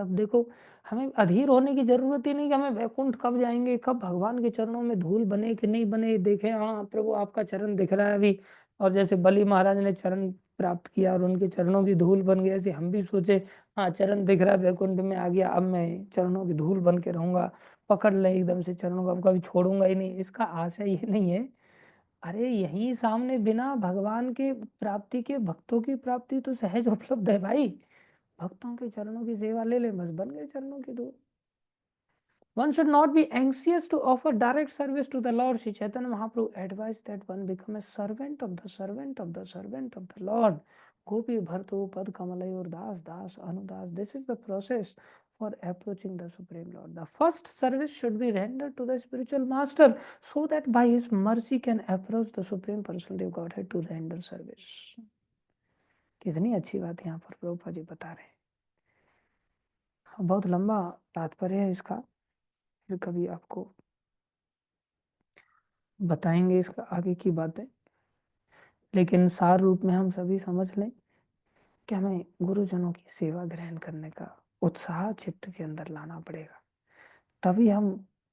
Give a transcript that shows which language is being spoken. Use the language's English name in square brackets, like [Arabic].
[Hindi] अब देखो, हमें अधीर होने की जरूरत ही नहीं कि हमें वैकुंठ कब जाएंगे, कब भगवान के चरणों में धूल बने कि नहीं बने, देखें हाँ प्रभु आपका चरण दिख रहा है अभी, और जैसे बलि महाराज ने चरण प्राप्त किया और उनके चरणों की धूल बन गई, ऐसे हम भी सोचे हाँ चरण दिख रहा है वैकुंठ में आ गया, अब मैं चरणों की धूल बन के रहूंगा, पकड़ ले एकदम से चरणों को, अब कभी छोड़ूंगा ही नहीं। इसका आशय ये नहीं है। अरे यही सामने बिना भगवान के प्राप्ति के भक्तों की प्राप्ति तो सहज उपलब्ध है भाई। भक्तों के चरणों की सेवा ले ले, बस बन गए चरणों की धूल। [English] One should not be anxious to offer direct service to the Lord. Sri Chaitanya Mahaprabhu advised that one become a servant of the servant of the servant of the Lord. [Sanskrit] Gopi Bharto Pad Kamalayor Das Das Anudas. [English] This is the process for approaching the Supreme Lord. The first service should be rendered to the spiritual master so that by his mercy can approach the Supreme Personality of Godhead to render service. [Hindi] कितनी अच्छी बात यहाँ पर प्रभुपाद जी बता रहे हैं। बहुत लंबा तात्पर्य है इसका, फिर कभी आपको बताएंगे इसका आगे की बातें, लेकिन सार रूप में हम सभी समझ लें कि हमें गुरुजनों की सेवा ग्रहण करने का उत्साह चित्त के अंदर लाना पड़ेगा, तभी हम।